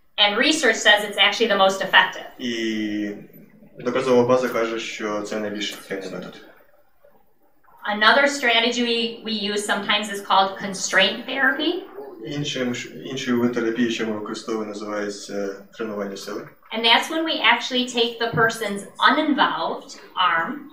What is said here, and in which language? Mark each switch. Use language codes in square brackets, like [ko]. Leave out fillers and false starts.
[en] And research says it's actually the most effective. [uk] І доказова база каже, що це найбільш ефективний метод. [en] Another strategy we use sometimes is called constraint therapy. [uk] Іншою вид терапії, що ми використовуємо, називається тренування сили. [en] And that's when we actually take the person's uninvolved arm.